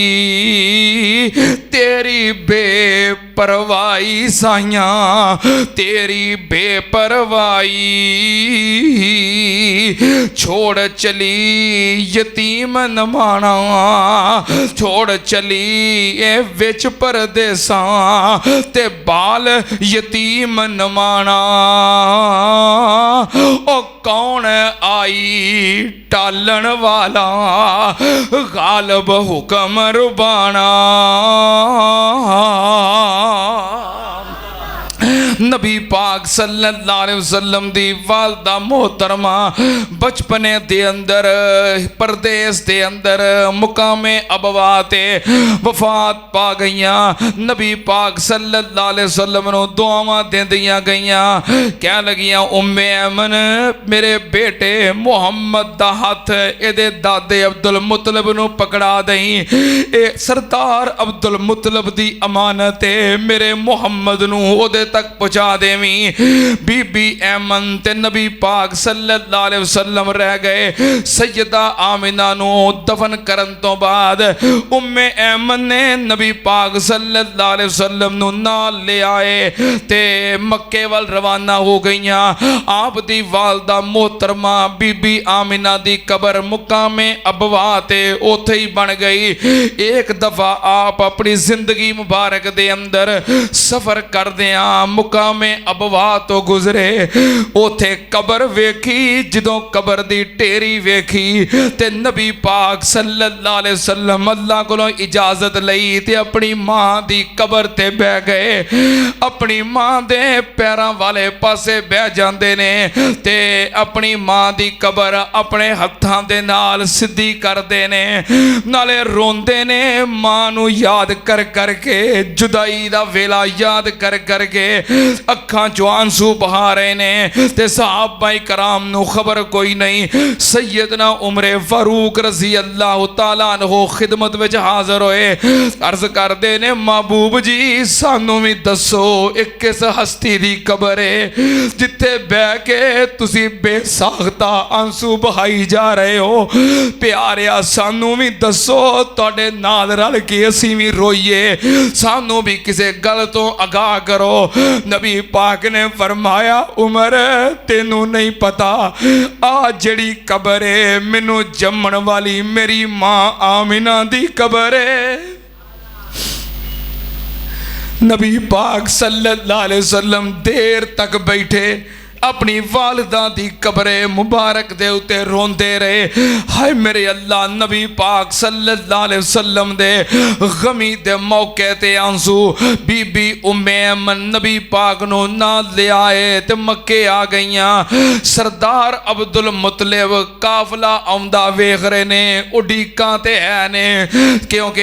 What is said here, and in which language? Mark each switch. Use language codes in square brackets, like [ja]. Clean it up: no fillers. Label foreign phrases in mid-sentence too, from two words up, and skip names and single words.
[pa] تیری بے پروائی سائیاں تیری بے پروائی چھوڑ چلی یتیم نمانا چھوڑ چلی اے وچ پردیسا تے بال یتیم نمانا او کون آئی ٹالن والا غالب حکم ربانا نبی پاک [ar] صلى الله عليه وسلم [pa] دی والدہ محترمہ بچپنے دے اندر پردیس دے اندر مقام ابواء تے وفات پا گئیاں نبی پاک [ar] صلى الله عليه وسلم [pa] نوں دعاواں دیندیاں گئیاں کہہ لگیاں ام ایمن میرے بیٹے محمد دا ہتھ ایدے دادے عبد المطلب نوں پھڑا دئیں اے سردار عبد المطلب دی امانت ہے میرے محمد نوں اودے تک پہنچا دیویں بی بی ایمن تے نبی پاک [ar] صلى الله عليه وسلم [pa] رہ گئے سیدہ آمنہ نوں دفن کرن توں بعد ام ایمن نے نبی پاک [ar] صلى الله عليه وسلم [pa] نوں نال لے آئے تے مکے ول روانہ ہو گئیاں آپ دی والدہ محترمہ بی بی آمنہ دی قبر مقام ابواء تے اوتھے ہی بن گئی اک دفعہ آپ اپنی زندگی مبارک دے اندر سفر کردیاں مقام ابواء توں گزرے اوتھے قبر ویکھی جدوں قبر دی ڈھیری ویکھی تے نبی پاک [ar] صلى الله عليه وسلم [pa] اللہ کولوں اجازت لئی تے اپنی ماں دی قبر تے بہہ گئے اپنی ماں دے پیراں والے پاسے بہہ جاندے نے تے اپنی ماں دی قبر اپنے ہتھاں دے نال سدھی کردے نے نالے روندے نے ماں نوں یاد کر کرکے جدائی دا ویلا یاد کر کرکے اکھاں چوں آنسو بہا رہے نے تے صحابۂ کرام نوں خبر کوئی نہیں سیدنا عمرِ فاروق [ar] رضي الله تعالى عنه [pa] خدمت وچ حاضر ہوئے عرض کردے نے محبوب جی سانوں بھی دسو اک کس ہستی دی قبر ہے جتھے بہہ کے تسی بے ساختہ آنسو بہائی جا رہے ہو پیاریا سانوں بھی دسو تہاڈے نال رل کے اسیں بھی روئیے سانوں بھی کسے گل توں آگاہ کرو نبی پاک نے فرمایا عمر تینوں نہیں پتا آ جہڑی قبر ہے مینوں جمن والی میری ماں آمنہ دی قبر ہے نبی پاک [ar] صلى الله عليه وسلم [pa] دیر تک بیٹھے اپنی والدہ دی قبرِ مبارک دے اتے روندے رہے ہائے میرے اللہ نبی پاک [ar] صلى الله عليه وسلم [pa] دے غمی دے موقعے تے آنسو بی بی ام ایمن نبی پاک نوں نا لے آئے تے مکے آ گئیاں سردار عبد المطلب قافلہ آؤندا ویکھ رہے نے اڈیکاں تے ہے نے کیونکہ